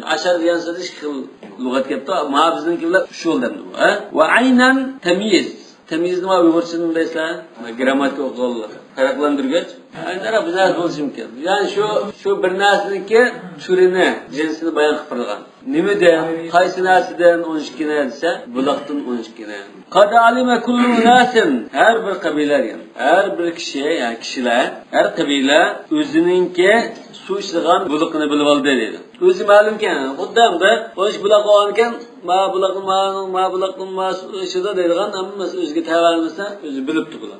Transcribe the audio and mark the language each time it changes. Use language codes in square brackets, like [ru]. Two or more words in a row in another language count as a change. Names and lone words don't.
[uz] Ashar degan so'z ikki xil lug'at keldi. Ma biznikilar shu yo'ldan. Va aynan tamyiz. Temyiz nima Uyg'urchani bilasizlar? Grammatik o'qiydilar. Farqlantirgach, aytara bu narsa bo'lishi mumkin. Ya'ni shu bir narsaniki turini, jinsini bayon qilib qo'ygan. Nimadan, qaysi narsadan 12 na desa, buloqdan 12 na. [ar] قد علم كل أناس, [uz] har bir qabila, har bir kishi, ya'ni kishilar, har qabila o'zininki suv ichadigan buloqni bilib oldi dedi. O'zi ma'lumkan, xuddamda 12 buloq olgan ekan, ma buloqni ichida deydigan, hammasi o'ziga tayyorlansa, o'zi bilibdi bular.